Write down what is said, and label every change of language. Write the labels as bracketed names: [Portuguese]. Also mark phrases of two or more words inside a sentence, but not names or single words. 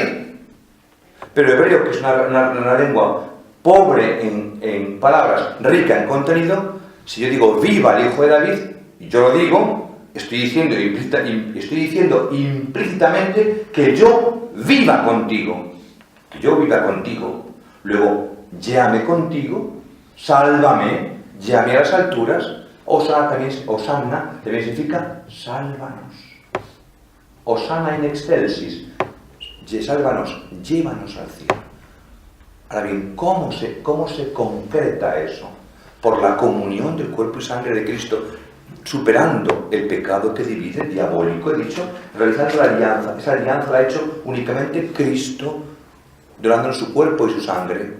[Spanish] Pero hebreo, que es una lengua pobre en palabras, rica en contenido, si yo digo viva el Hijo de David, y yo lo digo, estoy diciendo implícitamente que yo viva contigo. Que yo viva contigo. Luego, lléame contigo, sálvame, lléame a las alturas. Hosanna también significa sálvanos. [Latin] Hosanna in excelsis. [Spanish] Sálvanos, llévanos al cielo. Ahora bien, ¿cómo se concreta eso? Por la comunión del cuerpo y sangre de Cristo, superando el pecado que divide, diabólico, he dicho, realizando la alianza. Esa alianza la ha hecho únicamente Cristo, donándonos su cuerpo y su sangre.